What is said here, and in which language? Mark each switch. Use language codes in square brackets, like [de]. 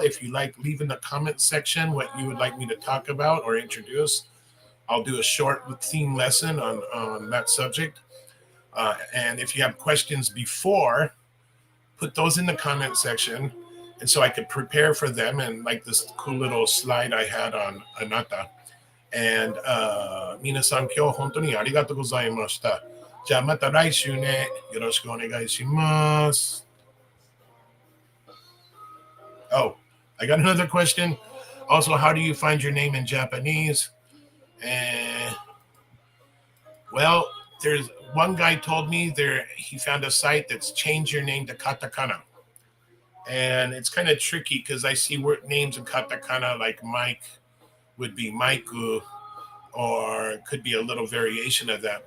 [en] If you like, leave in the comment section what you would like me to talk about or introduce. I'll do a short theme lesson on that subject. And if you have questions before, put those in the comment section. And so I could prepare for them, and like this cool little slide I had on Anata. [ja] And 皆さん今日本当にありがとうございました。じゃあまた来週ね。よろしくお願いします。 [en] Oh, I got another question. Also, how do you find your name in Japanese? Well, there's one guy told me he found a site that's changed your name to Katakana. And it's kind of tricky because I see names in Katakana like Mike would be Maiku, or it could be a little variation of that.